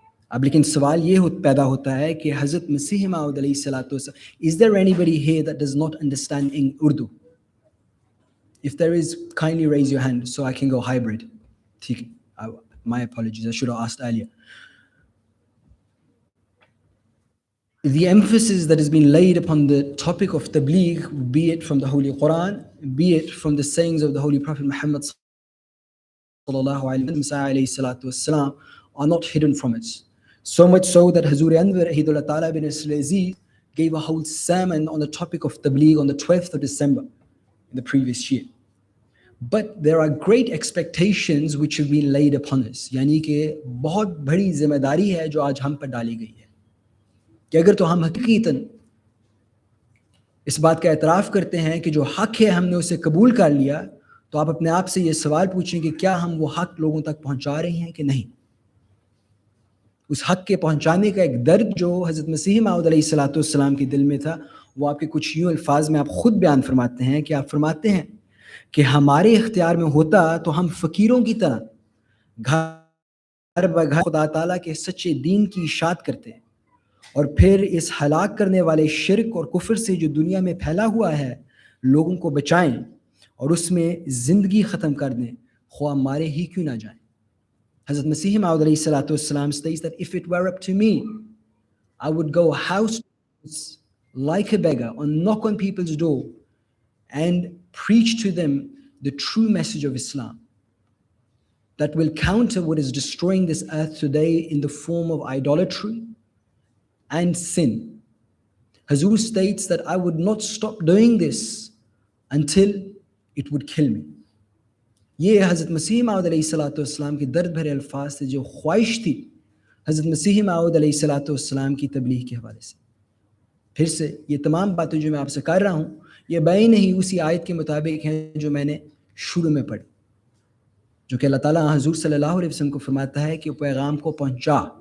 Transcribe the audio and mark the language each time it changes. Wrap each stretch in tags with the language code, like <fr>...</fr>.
<hi>अब लेकिन सवाल ये पैदा होता है कि हज़रत मसीह मौऊद अलैहिस्सलातु वस्सलाम,</hi> <en>Is there anybody here that does not understand in Urdu? If there is kindly raise your hand so I can go hybrid.</en> <hi>ठीक है,</hi> <en>My apologies, I should have asked earlier. The emphasis that has been laid upon the topic of tabligh, be it from the Holy Quran, be it from the sayings of the Holy Prophet Muhammad sallallahu alaihi wasallam, are not hidden from it. So much so that Hazur Anwar Ahidullah Ta'ala bin Aziz gave a whole sermon on the topic of tabligh on the 12th of December in the previous year. But there are great expectations which have been laid upon us,</en> <hi>यानी कि बहुत बड़ी जिम्मेदारी है जो आज हम पर डाली गई है कि अगर तो हम हकीकतन इस बात का एतराफ़ करते हैं कि जो हक़ है हमने उसे कबूल कर लिया, तो आप अपने आप से ये सवाल पूछें कि क्या हम वो हक़ लोगों तक पहुँचा रहे हैं कि नहीं। उस हक़ के पहुँचाने का एक दर्द जो हज़रत मसीह मौऊद अलैहिस्सलाम के दिल में था, वो आपके कुछ यूँ अल्फाज में आप ख़ुद बयान फरमाते हैं कि आप फरमाते हैं कि हमारे इख्तियार में होता तो हम फ़कीरों की तरह घर ब घर खुदा ताला के सच्चे दीन की इशाअत करते और फिर इस हलाक करने वाले शिर्क और कुफ्र से जो दुनिया में फैला हुआ है लोगों को बचाएं और उसमें ज़िंदगी ख़त्म कर दें, ख्वाह मारे ही क्यों ना जाएं।</hi> <en>Hazrat Masih Maud ﷺ states that if it were up to me, I would go house to house like a beggar or knock on people's door and preach to them the true message of Islam that will counter what is destroying this earth today in the form of idolatry and sin. Hazur states that I would not stop doing this until it would kill me.</en> <hi>ये हज़रत मसीह मौऊद अलैहिस्सलाम की दर्द भरे अल्फाज से जो ख्वाहिश थी हज़रत मसीह मौऊद अलैहिस्सलाम की तबलीग के हवाले से। फिर से ये तमाम बातें जो मैं आपसे कर रहा हूँ ये बैन ही उसी आयत के मुताबिक हैं जो मैंने शुरू में पढ़ी, जो कि अल्लाह ताला हुज़ूर सल्लल्लाहु अलैहि वसल्लम को फरमाता है कि पैगाम को पहुँचा।</hi>